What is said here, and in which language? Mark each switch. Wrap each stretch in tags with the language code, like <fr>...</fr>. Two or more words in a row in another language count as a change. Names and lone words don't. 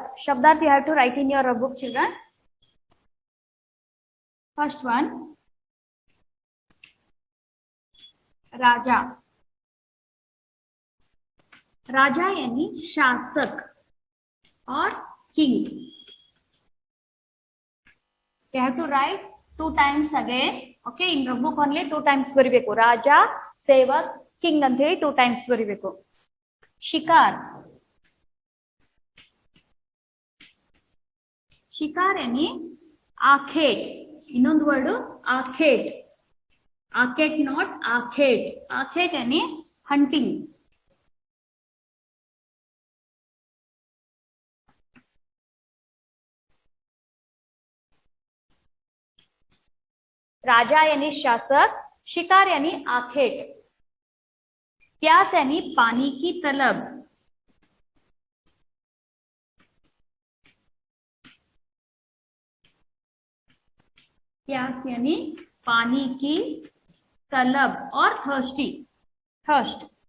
<en>Shabdarth you have to write in your book, children. First one,</en> <hi>राजा. राजा यानी शासक और king.</hi> <en>You have to write 2 times again. Okay, in your book only 2 times ಬರಿಬೇಕು. ರಾಜ, ಸೇವಕ್, king</en> <kn>ಅಂತ ಹೇಳಿ</kn> <en>2 times ಬರಿಬೇಕು.</en> <hi>ಶಿಕಾರ್. ಶಿಕಾರ್ यानी आखेट.</hi> <kn>ಇನ್ನೊಂದು ವರ್ಡ್</kn> <hi>आखेट. आखेट not आखेट. आखेट यानी hunting. राजा यानी शासक, शिकार यानी आखेट, प्यास यानी पानी की तलब, प्यास यानी पानी की तलब और</hi> <en>thirsty, thirst.</en>